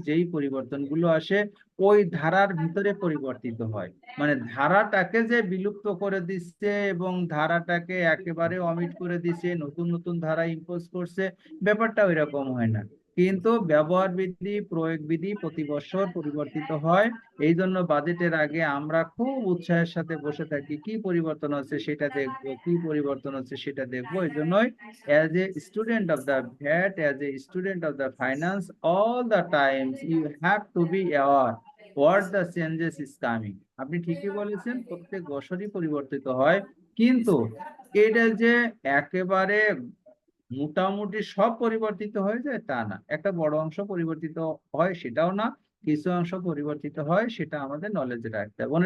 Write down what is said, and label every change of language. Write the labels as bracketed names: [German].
[Bangla] যেই পরিবর্তনগুলো আসে ওই ধারার ভিতরে পরিবর্তিত হয়, মানে ধারাটাকে যে বিলুপ্ত করে দিচ্ছে এবং ধারাটাকে একেবারে অমিট করে দিচ্ছে, নতুন নতুন ধারা ইম্পোজ করছে, ব্যাপারটা ওই রকম হয় না। কিন্তু ব্যবহার বিধি, প্রয়োগ বিধি প্রতি বছর পরিবর্তিত হয়। এই জন্য বাজেটের আগে আমরা খুব উৎসাহের সাথে বসে থাকি, কি পরিবর্তন হচ্ছে সেটা দেখবো, কি পরিবর্তন হচ্ছে সেটা দেখবো। এই জন্যই [English] as a student of the VAT, as a student of the finance, all the times you have to be aware what the changes is coming. [Bangla] আপনি ঠিকই বলেছেন, প্রত্যেক বছরই পরিবর্তিত হয়, কিন্তু এটা যে একেবারে মোটামুটি সব পরিবর্তিত হয়ে যায় তা না। একটা বড় অংশ পরিবর্তিত হয় সেটাও না, কিছু অংশ পরিবর্তিত হয়, সেটা আমাদের নলেজে রাখতে হবে।